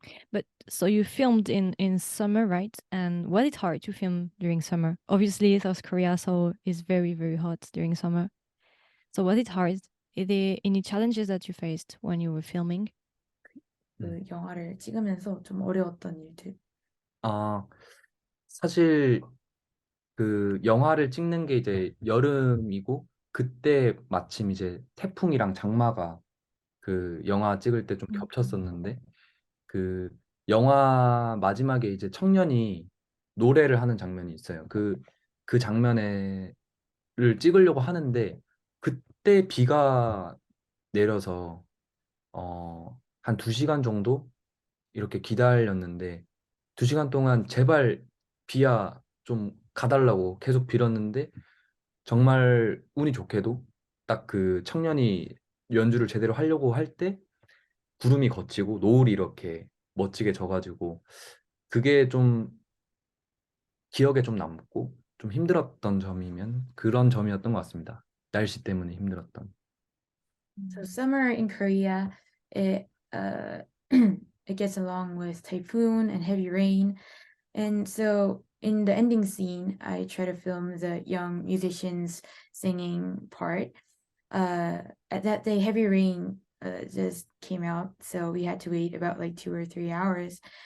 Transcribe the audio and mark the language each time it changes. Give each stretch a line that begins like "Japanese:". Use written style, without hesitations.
English: But so you filmed in summer, right? And was it hard to film during summer? Obviously, South Korea so is very, very hot during summer. So was it hard? Are there any challenges that you faced when you were filming?
Korean: 그 영화를 찍으면서 좀 어려웠던 일들. 아, 사실 그 영화를 찍는 게 이제 여름이고 그때 마침 이제 태풍이랑 장마가 그 영화 찍을 때 좀 겹쳤었는데 그 영화 마지막에 이제 청년이 노래를 하는 장면이 있어요. 그 장면에를 찍으려고 하는데 그때 비가 내려서 한 2시간 정도 이렇게 기다렸는데 2시간 동안 제발 비야 좀 가달라고 계속 빌었는데 정말 운이 좋게도 딱 그 청년이 연주를 제대로 하려고 할 때 구름이 걷히고 노을이 이렇게 멋지게 져가지고 그게 좀 기억에 좀 남고 좀 힘들었던 점이면 그런 점이었던 것 같습니다. 날씨 때문에 힘들었던.
English: So summer in Korea, it gets along with typhoon and heavy rain. And so in the ending scene, I try to film the young musicians singing part. At that day, heavy rain just came out, so we had to wait about like 2 or 3 hours.